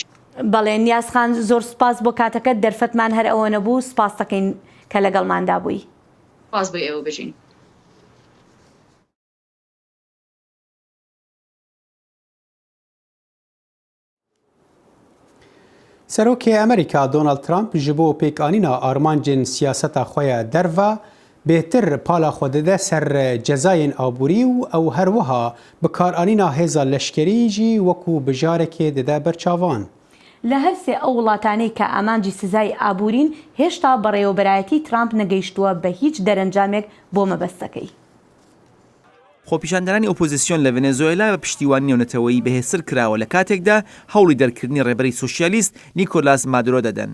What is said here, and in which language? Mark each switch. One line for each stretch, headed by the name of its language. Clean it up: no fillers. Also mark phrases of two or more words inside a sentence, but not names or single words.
Central Kurdish: بەڵێ نیازخان زۆر سپاس بۆ کاتەکەت دەرفەتمان هەر ئەوە نەبوو سپاس دەکەین کە لەگەڵماندا بووی سپاس بۆ ئێوە بژین سەرۆکی ئەمریکا
Kurdish: دۆناڵد ترامپ ji bo pêkanîna armancên siyaseta xwe ya derve bêtir pala xwe dide ser cezayên aborî û ew her wiha bi karanîna hêza leşkerî jî wekû bijarekê dide berçavan.
Central Kurdish: لە هەر سێ ئەو وڵاتانەی کە ئامانجی سزای ئابوورین هێشتا بەڕێوەبەرایەتی ترامپ نەگەیشتووە بە هیچ دەرەنجامێک بۆ مەبەستەکەی. خۆپیشاندەرانی ئۆپۆزیسیۆن لە ڤێنێزوێلا بە پشتیوانی نێونەتەوەیی بەهێزتر کراوە لە کاتێکدا هەوڵی دەرکردنی ڕێبەری سۆشیالیست نیکۆلاس مادورۆ دەدەن.